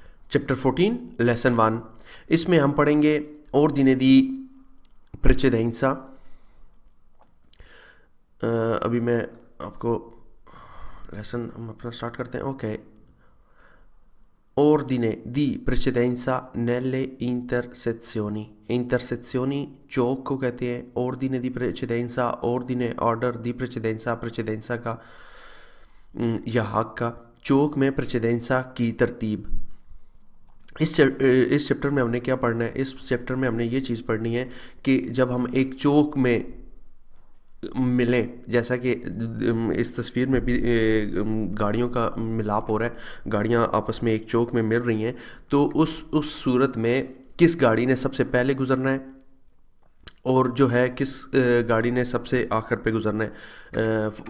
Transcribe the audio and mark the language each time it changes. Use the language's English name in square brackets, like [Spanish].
[Hindi] Chapter 14 lesson 1, इसमें हम पढ़ेंगे [Italian] ordine di precedenza। [Hindi] अभी मैं आपको लेसन हम अपना स्टार्ट करते हैं। [Italian] ओके, ordine di precedenza nelle intersezioni। [Hindi] इंटरसेक्शनी चौक को कहते हैं, [Italian] ordine di precedenza, [Hindi] ordine order, [Italian] di precedenza [Hindi] प्रेसिडेंसा का या हक का, चौक में प्रेसिडेंसा की तरतीब। इस चैप्टर में हमने क्या पढ़ना है? इस चैप्टर में हमने ये चीज़ पढ़नी है कि जब हम एक चौक में मिलें, जैसा कि इस तस्वीर में भी गाड़ियों का मिलाप हो रहा है, गाड़ियां आपस में एक चौक में मिल रही हैं, तो उस सूरत में किस गाड़ी ने सबसे पहले गुजरना है और जो है किस गाड़ी ने सबसे आखिर पे गुजरना है।